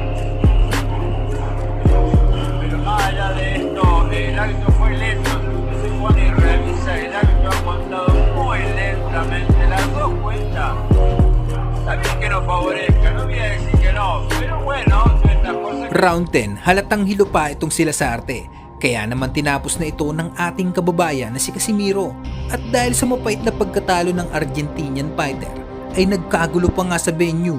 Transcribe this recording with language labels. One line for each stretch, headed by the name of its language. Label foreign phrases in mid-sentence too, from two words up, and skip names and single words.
Spanish: Pero más allá de esto, el árbitro fue lento. Se pone y revisa, el árbitro ha contado muy lentamente las dos cuentas. Está bien que nos favorezca, no voy a decir que no, pero bueno, estas cosas.
Filipino: Round 10, halatang hilo pa itong si Lasarte. Kaya naman tinapos na ito ng ating kababayan na si Casimiro At dahil sa mapait na pagkatalo ng
English: Argentinian fighter
Filipino: ay nagkagulo pa nga sa venue.